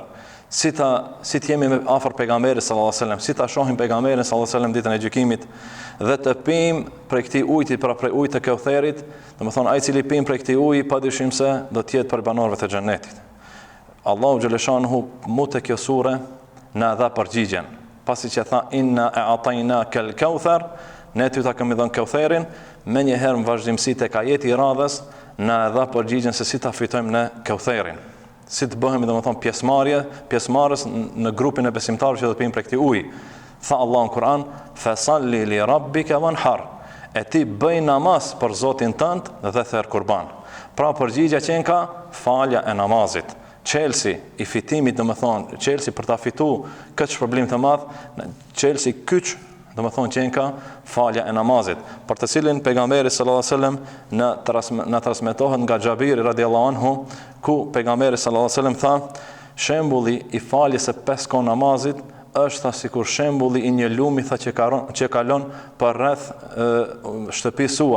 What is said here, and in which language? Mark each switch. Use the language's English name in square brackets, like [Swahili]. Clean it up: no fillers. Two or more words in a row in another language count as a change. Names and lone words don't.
[Albanian] Si të jemi afër pejgamberit [Arabic] صلى الله عليه وسلم, [Albanian] si ta shohim pejgamberin [Arabic] صلى الله عليه وسلم [Albanian] ditën e gjykimit dhe të pim prej këtij ujit, pra prej ujit të Kautherit, domethënë ai i cili pim prej këtij uji padyshim se do të jetë për banorëve të xhenetit. Allahu xhaleshanuhu mu te kjo sure na dha përgjigjen. Pasi që tha [Arabic] إنا أعطيناك الكوثر, [Albanian] ne ty ta kemi dhënë Kautherin, me njëherë në vazhdimsi tek ajeti i radhës na e dha përgjigjen se si ta fitojmë ne Kautherin. Si të bëhemi domethënë pjesëmarrës në grupin e besimtarëve që do të pijnë prej këtij uji. Tha Allah në Kur'an, [Arabic] فصل لربك وانحر. [Albanian] E ti bëj namaz për Zotin tënd dhe therr kurban. Pra përgjigja që ka falja e namazit. Çelësi i fitimit, domethënë çelësi për ta fituar këtë shpërblim të madh, çelësi kyç, domethënë që ka falja e namazit, për të cilin pejgamberi [Arabic] صلى الله عليه وسلم [Albanian] na transmetohet nga Xhabiri [Arabic] رضي الله عنه, [Albanian] ku pejgamberi [Arabic] صلى الله عليه وسلم [Albanian] tha, shembulli i faljes së 5 kohë namazit është sikur shembulli i një lumi që kalon për rreth shtëpisë suaj.